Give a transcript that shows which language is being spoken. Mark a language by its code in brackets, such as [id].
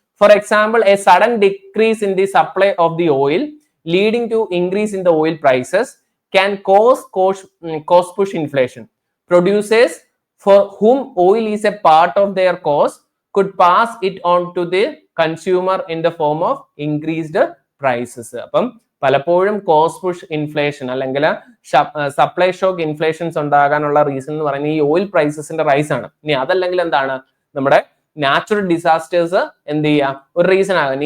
[en] For example, a sudden decrease in the supply of the oil leading to increase in the oil prices can cause cost push inflation. Producers for whom oil is a part of their cost could pass it on to the consumer in the form of increased prices. [ml] അപ്പം പലപ്പോഴും cost push inflation അല്ലെങ്കിൽ supply shock ഇൻഫ്ലേഷൻസ് ഉണ്ടാകാനുള്ള reason എന്ന് പറയുന്നത് ഈ oil പ്രൈസസിന്റെ rice ആണ്. ഇനി അതല്ലെങ്കിൽ എന്താണ്, നമ്മുടെ നാച്ചുറൽ ഡിസാസ്റ്റേഴ്സ് എന്ത് ചെയ്യാം, ഒരു റീസൺ ആകാം.